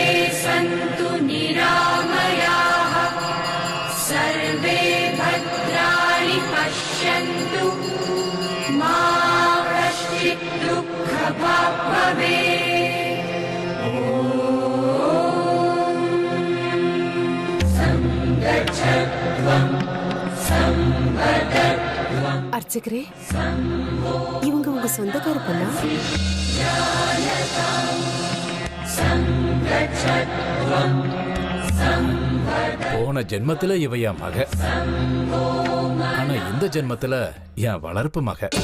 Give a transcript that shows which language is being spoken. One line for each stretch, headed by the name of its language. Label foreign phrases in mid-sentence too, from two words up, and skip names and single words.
Sanskrit: सन्तु निरामयाः सर्वे भद्राणि पश्यन्तु मा कश्चित् दुःखभाग् भवेत्. सङ्गच्छध्वं संवदध्वं.
Tamil: அர்ச்சகரே, இவங்க உங்க சொந்தக்கார பொண்ணா? போன ஜென்மத்துல இவ என் மக, ஆனா இந்த ஜென்மத்துல என் வளர்ப்பு மக.